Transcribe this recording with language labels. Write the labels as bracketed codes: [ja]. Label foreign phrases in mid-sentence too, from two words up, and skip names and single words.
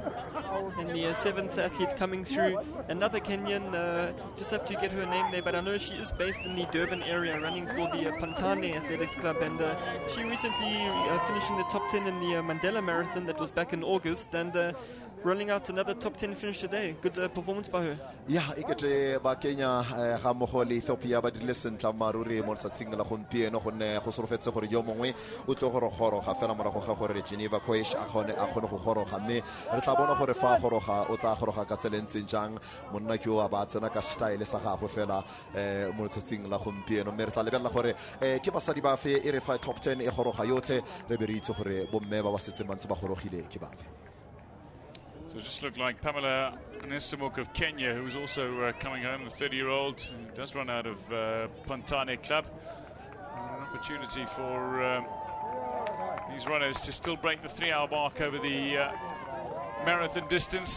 [en] And the 7th athlete coming through, another Kenyan, just have to get her name there, but I know she is based in the Durban area, running for the Pantane Athletics Club, and she recently finished in the top 10 in the Mandela Marathon that was back in August, and rolling out another top 10 finish today. Good performance by her. Yeah, [tn] ikete ba Kenya ga mo le Ethiopia ba dile sentla maruri mo tsatsing la gompieno go ne go sorofetse gore yo mongwe o tlo go goroga fela morago ga gore Geneva Koech a gone go goroga mme re tla bona gore fa goroga o tla goroga ka tselentseng jang monna ke o ba tsena ka style sa gagwe fela mo tsatsing la gompieno mme re tla lebella gore ke basadi ba fe e re fa top 10 e goroga yotlhe re be re itse gore bomme ba setse mantse ba gorogile ke ba fe. [en] So it just looked like Pamela Nessamuk of Kenya, who was also coming home, the 30-year-old, who does run out of Pantane Club. An opportunity for these runners to still break the 3-hour mark over the marathon distance.